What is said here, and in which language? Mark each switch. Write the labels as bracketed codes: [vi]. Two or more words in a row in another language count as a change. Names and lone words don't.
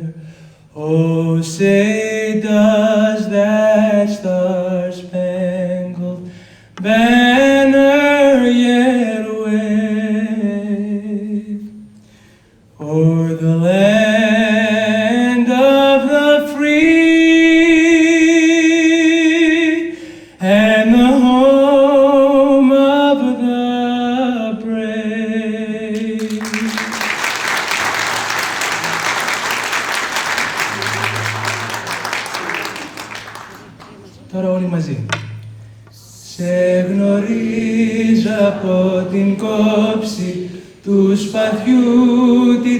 [en] Oh, say does that star-spangled banner yet wave o'er the land of the free and the home of the brave. [el] Τώρα όλοι μαζί. Σε γνωρίζω από την κόψη του σπαθιού την